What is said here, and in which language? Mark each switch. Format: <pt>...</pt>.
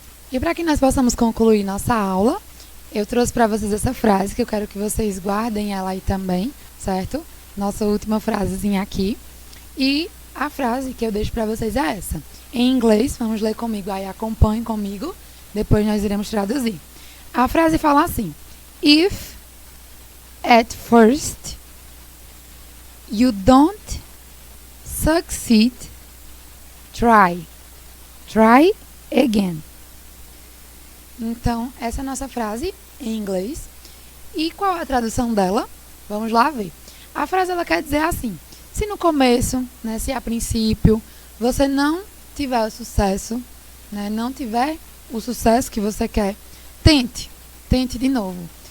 <pt>E para que nós possamos concluir nossa aula, eu trouxe para vocês essa frase, que eu quero que vocês guardem ela aí também, certo? Nossa última frasezinha aqui. E a frase que eu deixo para vocês é essa. Em inglês, vamos ler comigo aí, acompanhem comigo, depois nós iremos traduzir. A frase fala assim:</pt> <en>If at first you don't succeed, try again.</en> <pt>Então, essa é a nossa frase em inglês. E qual é a tradução dela? Vamos lá ver. A frase ela quer dizer assim: se no começo, né, se a princípio você não tiver o sucesso, né, não tiver o sucesso que você quer, tente de novo.</pt>